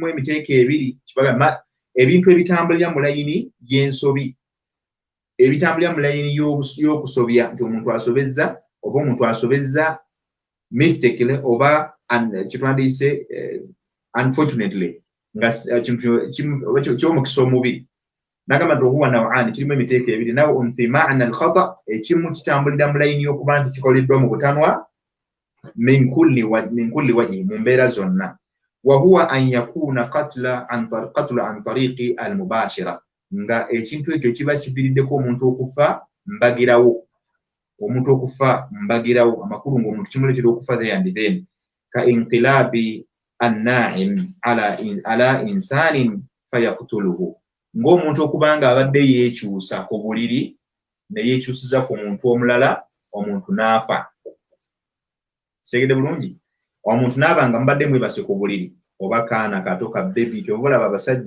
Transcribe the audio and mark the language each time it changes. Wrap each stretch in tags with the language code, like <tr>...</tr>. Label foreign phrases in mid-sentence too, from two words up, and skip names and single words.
<lg>emiteeko ebiri kibaga ebintu ebitambulira mu layini y'ensobi ebitambulira mu layini y'okusobya nti omuntu asobezza oba omuntu asobezza mistakenly oba kitwandiyise unfortunately nga kyomukisa omubi nagamba nti</lg> <ar>وهو نوعان</ar> <lg>kirimu emiteeko ebiri</lg> <ar>نوع في معنى الخطأ</ar> <lg>ekimu kitambulira mu layini y'okuba nti kikoleddwa mu butanwa</lg> <ar>من كل وجه</ar> <lg>mu mbeera zonna</lg> <ar>وهو أن يكون قتلا عن طريق المباشرة</ar> <lg>nga ekintu ekyo kiba kiviiriddeko omuntu okufa mbagirawo amakulu ng'omuntu kimuleetera okufa</lg> <en>there and then</en> <ar>كانقلاب النائم على إنسان فيقتله</ar> <lg>ng'omuntu okubanga abadde yeekyusa ku buliri ne yeekyusiza ku muntu omulala omuntu n'afa segede bulungi omuntu n'abanga mubadde mwebase ku buliri oba kaana kato ka bebi kyova olaba abasajja</lg>